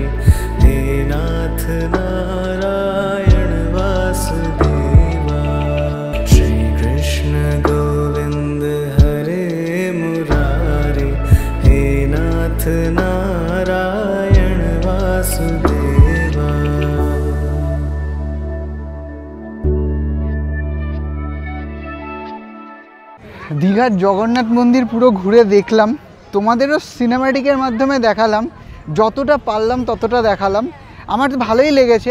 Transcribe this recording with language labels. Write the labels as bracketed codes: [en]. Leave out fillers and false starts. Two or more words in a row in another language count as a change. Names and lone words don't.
[sa] हे नाथ नारायण वासुदेवा, श्री कृष्ण गोविंद हरे मुरारे। हे नाथ नारायण वासुदेवा। [bn] দীঘার জগন্নাথ মন্দির পুরো ঘুরে দেখলাম, তোমাদেরও সিনেম্যাটিকের মাধ্যমে দেখালাম, যতটা পারলাম ততটা দেখালাম। আমার ভালোই লেগেছে।